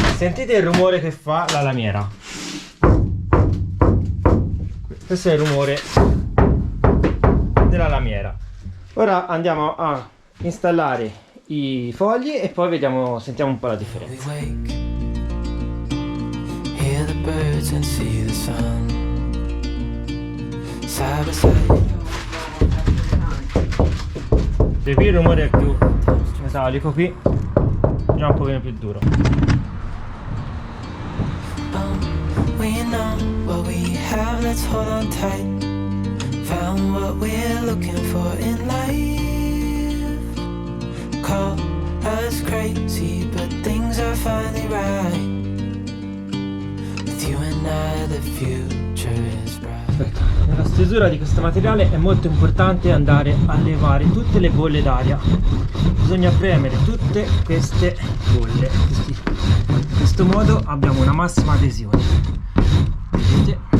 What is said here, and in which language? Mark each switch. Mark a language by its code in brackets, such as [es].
[it] Sentite il rumore che fa la lamiera. Questo è il rumore della lamiera. Ora andiamo a installare i fogli e poi vediamo, sentiamo un po' la differenza. [en] Hear the birds and see the sun. [it] E qui il rumore è più metallico, qui già un pochino più duro. [en] We know what we have, let's hold on tight. Found what we're looking for in life. Call us crazy, but things are finally right. With you and I, the future is bright. [it] Nella stesura di questo materiale è molto importante andare a levare tutte le bolle d'aria. Bisogna premere tutte queste bolle. In questo modo abbiamo una massima adesione. Vedete?